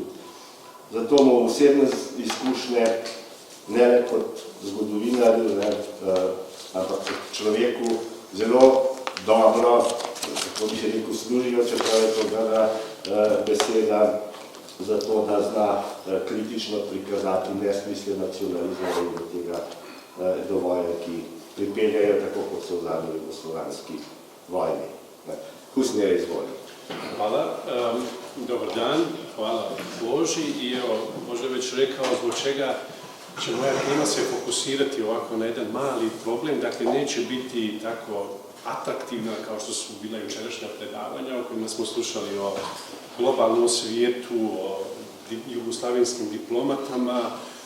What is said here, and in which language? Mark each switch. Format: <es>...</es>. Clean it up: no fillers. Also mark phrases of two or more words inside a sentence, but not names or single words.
<sl>Zato mu osebne izkušnje ne le kot zgodovinarju, ampak kot človeku zelo dobro, kako bi rekel, služijo, čeprav je to grda beseda, zato da zna kritično prikazati nesmisle nacionalizma in do tega dovolj, ki pripeljajo tako, kot so v zadnji jugoslovanski vojni. Husnija, izvoli.</sl> <bs>Hvala. Dobar dan, hvala Boži i evo, možda već rekao zbog čega će moja tema se fokusirati ovako na jedan mali problem, dakle neće biti tako atraktivna kao što su bila jučerašnja predavanja o kojima smo slušali o globalnom svijetu, o jugoslavenskim diplomatama,</bs>